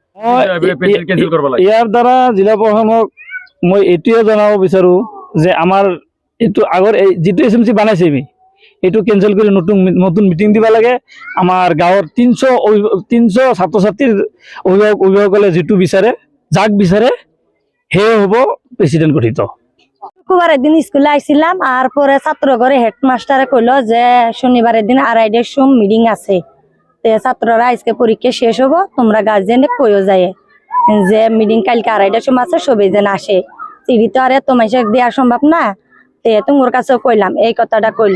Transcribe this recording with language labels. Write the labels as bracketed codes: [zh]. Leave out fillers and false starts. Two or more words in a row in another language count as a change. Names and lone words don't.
[as] ইয়াৰ দ্বাৰা জিলা প্ৰশাসনক মই এইটোৱে জনাব বিচাৰোঁ যে আমাৰ এইটো আগৰ এই যিটো SMC বনাইছে এইটো কেঞ্চেল কৰি নতুন মিটিং দিব লাগে। আমাৰ গাঁৱৰ 300 ছাত্ৰ ছাত্ৰীৰ অভিভাৱকসকলে যিটো বিচাৰে, যাক বিচাৰে সেয়ে হ'ব প্ৰেচিডেণ্ট গঠিত। [bn] শুক্রবারের দিন স্কুলে আইছিলাম, আর পরে ছাত্র ঘরে হেডমাস্টারে কইলো যে শনিবারের দিন 2:30টার সময় মিটিং আছে, ছাত্ররা আজকে পরীক্ষা শেষ হবো, তোমরা গার্জেনে কইও যায় যে মিটিং কালকে 2:30টার সময় আছে, সবাই যেন আসে। চিঠি তো আর এত মাইসে দেওয়া সম্ভব না, তোমার কাছেও কইলাম, এই কথাটা কইলো।